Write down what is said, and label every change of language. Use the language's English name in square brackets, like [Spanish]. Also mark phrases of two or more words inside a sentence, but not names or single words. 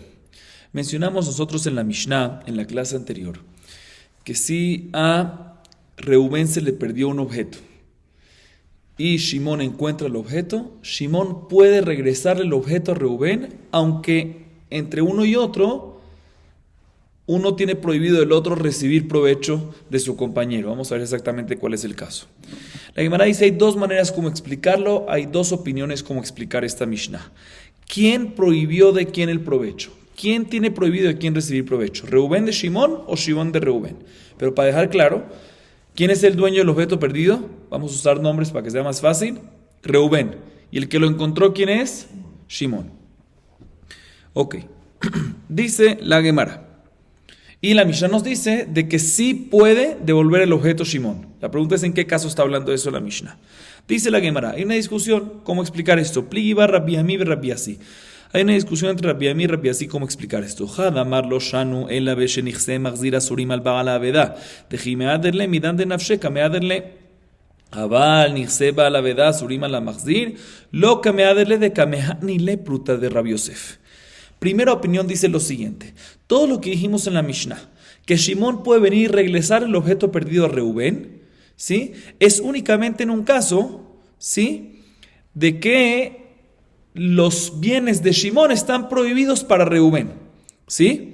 [Spanish] Mencionamos nosotros en la Mishnah, en la clase anterior, que si a Reubén se le perdió un objeto y Shimón encuentra el objeto, Shimón puede regresarle el objeto a Reubén, aunque entre uno y otro uno tiene prohibido el otro recibir provecho de su compañero. Vamos a ver exactamente cuál es el caso. La Gemara dice, hay dos maneras como explicarlo, hay dos opiniones como explicar esta Mishnah. ¿Quién prohibió de quién el provecho? ¿Quién tiene prohibido de quién recibir provecho? ¿Reubén de Shimón o Shimón de Reubén? Pero para dejar claro, ¿quién es el dueño del objeto perdido? Vamos a usar nombres para que sea más fácil. Reubén. ¿Y el que lo encontró quién es? Shimón. Ok. Dice la Gemara. Y la Mishnah nos dice de que sí puede devolver el objeto Shimón. La pregunta es en qué caso está hablando eso la Mishnah. Dice la Gemara, hay una discusión, ¿cómo explicar esto? Pligiba Rabbi Ami y Rabbi Asi. Hay una discusión entre Rabbi Ami y Rabbi Asi, ¿cómo explicar esto? [Aramaic] חד אמר לא שנו אלא בשנכסי מחזיר אסורים על בעל אבידה. דהא מהדר ליה מידי דנפשיה קא מהדר ליה. אבל נכסי בעל אבידה אסורים על מחזיר לא קא מהדר ליה דקא מהני ליה פרוטה דרבי יוסף. [Spanish] Primera opinión dice lo siguiente. Todo lo que dijimos en la Mishnah, que Shimón puede venir y regresar el objeto perdido a Reubén, ¿sí? Es únicamente en un caso, ¿sí?, de que los bienes de Shimón están prohibidos para Reubén, ¿sí?